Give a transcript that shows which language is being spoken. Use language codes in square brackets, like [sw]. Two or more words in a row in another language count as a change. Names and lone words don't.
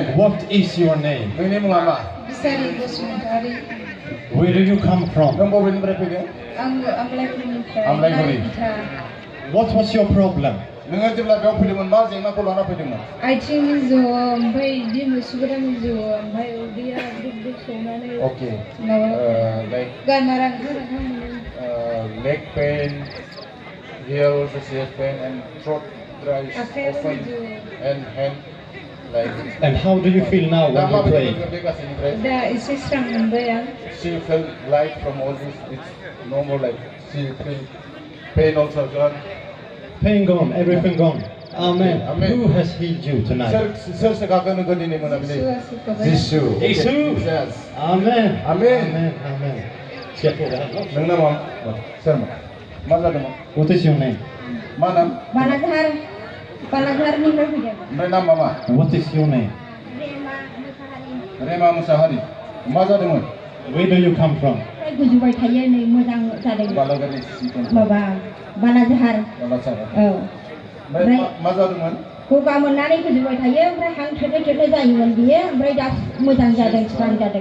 [en] what is your name [brx] नोंनि मुङा मा बिसारि बसुमतारी [en] where do you come from [brx] नों बबेनिफ्राय फैदों आङो आमलायगुरिनिफ्राय आमलायगुरि [en] what was your problem [brx] नोङो जेब्ला बेयाव फैदोंमोन मा जेंनाखौ लाना फैदोंमोन आथिं मिजौ ओमफ्राय बिदि मुसुगुरा मिजौ ओमफ्राय उदैया दुब दुब सौनानै okay माबा like गारमारा ओंखार मोनो [en] leg pain here also she has pain and throat dry [brx] आखाइयाव often मिजौ [en] and hand like and how do you feel now when you pray [brx] दा एसे स्रां मोनबाय आं [en] she felt light from all this it's no more like she feel pain also gone pain gone everything gone amen Amen. who has healed you tonight [brx] सोर सेखागोन नोंखौ दिनै मोनाबिलि जिसु [en] Jesus yes amen Amen. amen amen [brx] नोंना मा सोरमोन मा जादोंमोन [en] what is your name [brx] मा नाम बालाघारनिफ्राय फैदों ओमफ्राय नामा मा [en] what is your name [brx] रेमा मुसाहारि मा जादोंमोन [en] where do you come from [brx] गुजुबाय थायो नै मोजां जादों बालागारि माबा बालाझार बालासार औ ओमफ्राय मा जादोंमोन गगा मोननानै गुजुबाय थायो ओमफ्राय हां थेरनो थेरनो जायोमोन बियो ओमफ्राय दा मोजां जादों स्रां जादों